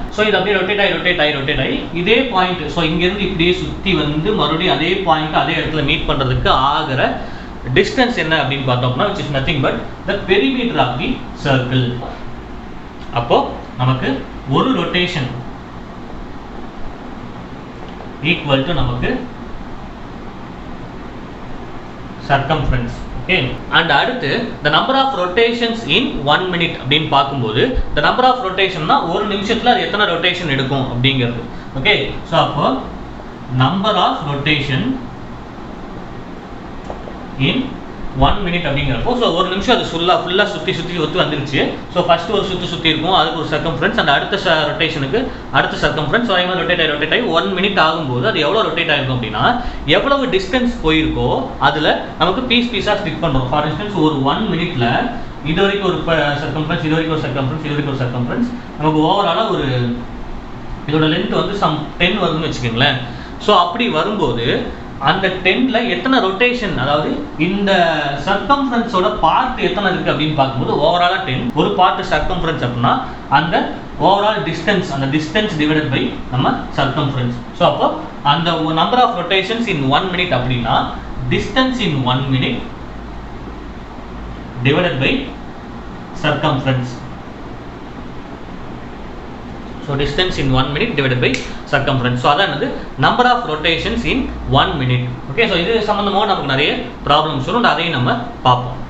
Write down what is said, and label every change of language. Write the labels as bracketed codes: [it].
[ta] So இது அப்படியே rotate ஆகி இதே பாயிண்ட், ஸோ இங்கேருந்து இப்படியே சுற்றி வந்து மறுபடியும் அதே பாயிண்ட் அதே இடத்துல மீட் பண்ணுறதுக்கு ஆகிற distance என்ன அப்படின்னு பார்த்தோம்னா, [en] which is nothing but the perimeter of the circle. [ta] அப்போ நமக்கு ஒரு rotation equal to நமக்கு circumference. Okay, and அடுத்து [en] the number of rotations in 1 minute [ta] அப்படின்னு பார்க்கும்போது, the number of rotationனா ஒரு நிமிஷத்துல அது எத்தனை ரொட்டேஷன் எடுக்கும் அப்படிங்கிறது. ஓகே, ஸோ அப்போ number of rotation in 1 minute அப்படிங்கிறப்போ, ஸோ ஒரு நிமிஷம் அது ஃபுல்லாக சுற்றி வந்துருச்சு. ஸோ ஃபஸ்ட்டு ஒரு சுற்றி இருக்கும், அதுக்கு ஒரு சர்க்கம்ஃபரன்ஸ், அந்த அடுத்த ரொட்டேஷனுக்கு அடுத்த சர்க்கம்ஃபரன்ஸ், அதே மாதிரி ரொட்டேட் ஆகி 1 minute ஆகும்போது அது எவ்வளோ ரொட்டேட் ஆகிருக்கும் அப்படின்னா, எவ்வளவு டிஸ்டன்ஸ் போயிருக்கோ அதில் நமக்கு பீஸாக ஸ்பிட் பண்ணுறோம். ஃபார் இன்ஸ்டன்ஸ் ஒரு 1 minute இது வரைக்கும் ஒரு சர்க்கம்ஃபரன்ஸ், இது வரைக்கும் ஒரு சர்க்கம்ஃபரன்ஸ், நமக்கு ஓவராலாக ஒரு இதோட லென்த் வந்து சம் 10 வருதுன்னு வச்சுக்கோங்களேன். ஸோ அப்படி வரும்போது அந்த 10ல எத்தனை ரொட்டேஷன், அதாவது இந்த சர்க்கம்ஃபரன்ஸோட பார்ட் எத்தனை இருக்குது அப்படின்னு பார்க்கும்போது ஓவராலாக 10. ஒரு பார்ட் சர்க்கம்ஃபரன்ஸ் அப்படின்னா அந்த ஓவரால் டிஸ்டன்ஸ், அந்த டிஸ்டன்ஸ் டிவைடட் பை நம்ம சர்க்கம்ஃபரன்ஸ். ஸோ அப்போ அந்த number of rotations in 1 minute அப்படின்னா distance in 1 minute divided by circumference. [en] So distance in 1 minute divided by circumference. So [ta] அதானது [en] number of rotations in 1 minute. Okay, so [ta] இது சம்பந்தமாக நமக்கு நிறைய problems வரும், அதையும் நம்ம பார்ப்போம்.